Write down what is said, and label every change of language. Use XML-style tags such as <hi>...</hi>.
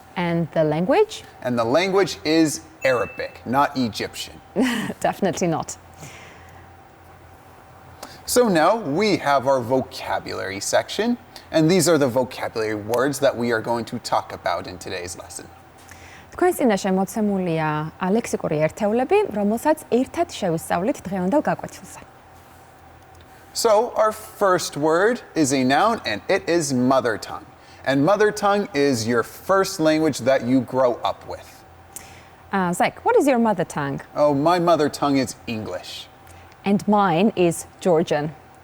<en>And the language? And the language is Arabic, not Egyptian. Definitely not. So now we have our vocabulary section. And these are the vocabulary words that we are going to talk about in today's lesson.</en> <ka>თქვენს წინაშე მოცემულია ლექსიკური ერთეულები, რომელსაც ერთად შევისწავლით დღევანდელ გაკვეთილზე.</ka> <en>So our first word is a noun, and it is mother tongue. And mother tongue is your first language that you grow up with. Zach, what is your mother tongue? Oh, my mother tongue is English. And mine is Georgian.</en>